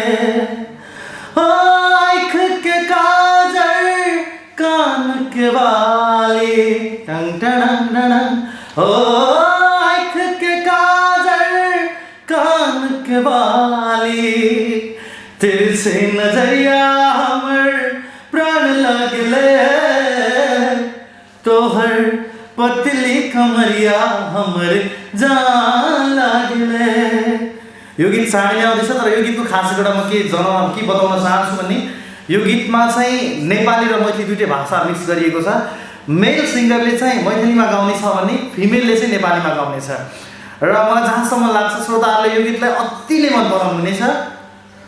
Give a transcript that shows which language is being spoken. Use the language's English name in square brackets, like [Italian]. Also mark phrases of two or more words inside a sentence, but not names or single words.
[Maithili] आँख के काजल कान के बाली, टंग टंग टंग, ओ आँख के काजल कान के बाली, तेरे से नजरिया हमर प्राण लगले, तोहर पतली कमरिया हमर जान लागले। [Nepali] यो गीत चाँडै नै आउँदैछ, तर यो गीतको खासियत म के बताउन चाहन्छु भने यो गीतमा चाहिँ नेपाली र मैथिली दुईटै भाषा मिक्स गरिएको छ। [English] male singer [Nepali] चाहिँ मैथिलीमा गाउने छ भने फिमेलले चाहिँ नेपालीमा गाउने छ। र मलाई जहाँसम्म लाग्छ श्रोताहरूले यो गीतलाई अति नै मन पराउनु हुनेछ।